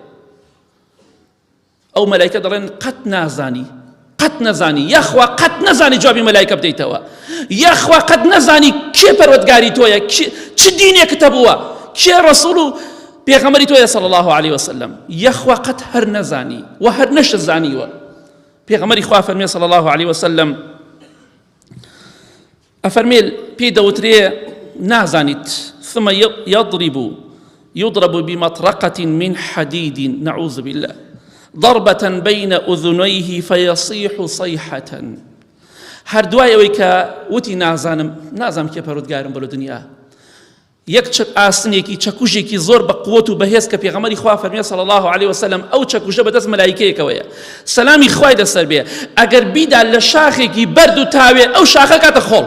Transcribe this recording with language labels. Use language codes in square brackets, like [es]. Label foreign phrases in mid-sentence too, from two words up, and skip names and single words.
[ckb] ئەو مەلایکە دەڵێن قەت نازانی، قەت نەزانی، یەخوا قەت نەزانی جوابی مەلایکە بدەیتەوە، یەخوا قەت نەزانی کێ پەروەردگاری تۆیە، چ دینێکت هەبووە، کێ ڕەسوول و پێغەمبەری تۆیە [ar] صلی الله علیه وسلم، [ckb] یەخوا قەت هەر نەزانی و هەر نەشەزانیوە. پێغەمبەری خوا فەرمێ [ar] صلی الله علیه وسلم [ckb] ئەفەرمێ پێی دەوترێ نازانیت، [ar] ثم يضرب بمطرقة من حديد نعوذ بالله ضربة بين أذنيه فيصيح صيحة. [ckb] هەر دوای ئەوەی کە وتی نازانم کێ پەروەردگارم بەلۆ دنیا، یەک ئاستنێکی چەکوژێکی زۆر بە قووەت و بەهێز کە پێغەمبەری خوا فەرمێ [ar] صلی الله علیه وسلم [ckb] ئەو چەکوژە بەدەست مەلایکەیەکەوەیە، سەلامی خوای لەسەر بێ، ئەگەر بیدا لە شاخێکی بەرد و تاوێ ئەو شاخە کاتە خۆڵ.